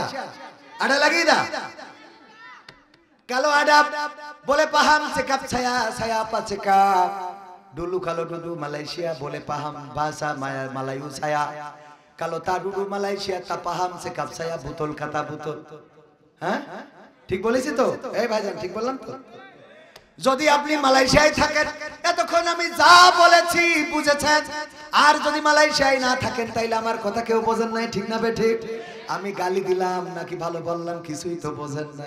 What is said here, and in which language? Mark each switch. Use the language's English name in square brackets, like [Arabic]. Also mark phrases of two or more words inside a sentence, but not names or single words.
[Malay] Ada lagi tak? Kalau ada boleh paham cakap saya apa cakap. Dulu kalau dulu Malaysia boleh paham bahasa Melayu saya. Kalau tak dulu Malaysia tak paham cakap saya betul kata betul. [Bangla] হ্যাঁ ঠিক বলেছি তো? এই ভাইজান ঠিক বললাম তো? যদি আপনি মালয়েশিয়ায় থাকেন এতক্ষণ আমি যা বলেছি বুঝেছেন, আর যদি মালয়েশিয়ায় না থাকেন তাইলে আমার কথা কেউ বোঝেন নাই, ঠিক না বে ঠিক? আমি গালি দিলাম নাকি ভালো বললাম কিছুই তো বোঝেন নাই।